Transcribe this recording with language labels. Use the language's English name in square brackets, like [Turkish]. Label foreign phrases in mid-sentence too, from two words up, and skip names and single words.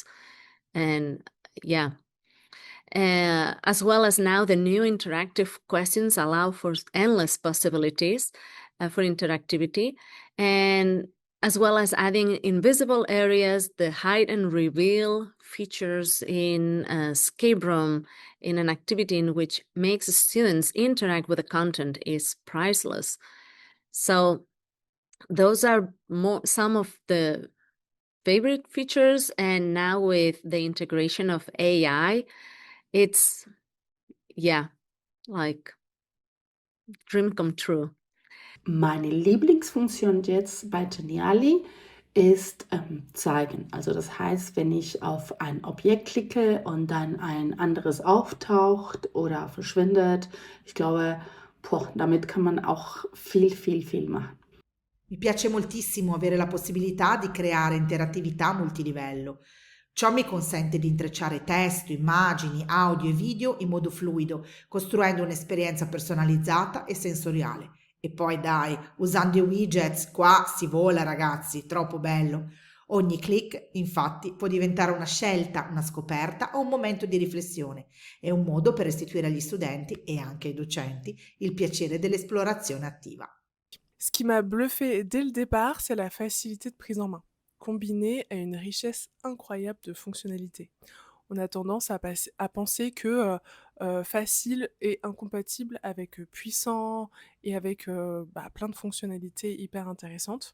[English] And yeah, as well as now the new interactive questions allow for endless possibilities for interactivity, and as well as adding invisible areas, the hide and reveal features in a escape room in an activity in which makes students interact with the content is priceless. So those are some of the favorite features, and now with the integration of AI, it's, yeah, like dream come true. [German] Meine Lieblingsfunktion jetzt bei Geniali ist zeigen. Also das heißt, wenn ich auf ein Objekt klicke und dann ein anderes auftaucht oder verschwindet, ich glaube, damit kann man auch viel machen. [Italian] Mi piace moltissimo avere la possibilità di creare interattività multilivello. Ciò mi consente di intrecciare testo, immagini, audio e video in modo fluido, costruendo un'esperienza personalizzata e sensoriale. E poi dai, usando i widgets, qua si vola ragazzi, troppo bello. Ogni click, infatti, può diventare una scelta, una scoperta o un momento di riflessione. È un modo per restituire agli studenti e anche ai docenti il piacere dell'esplorazione attiva. [French] Ce qui m'a bluffé dès le départ, c'est la facilité de prise en main, combinée à une richesse incroyable de fonctionnalités. On a tendance à penser que facile est incompatible avec puissant et avec plein de fonctionnalités hyper intéressantes.